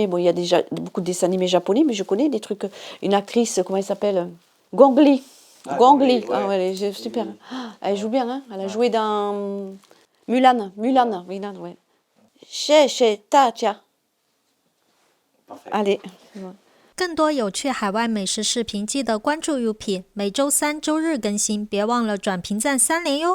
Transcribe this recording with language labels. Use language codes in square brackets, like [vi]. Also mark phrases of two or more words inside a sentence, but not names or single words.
[fr] Bon, il y a déjà beaucoup de dessins animés japonais, mais je connais des trucs. Une actrice, comment elle s'appelle? Gong Li. Gong Li. Ah ouais, elle est super. Elle joue bien, hein. Elle a joué dans Mulan. Mulan, ouais. Ta, tia. Parfait. Allez. [zh] 更多有趣海外美食视频，记得关注 Yupi， 每周3、周日更新，别忘了转评赞3连哟。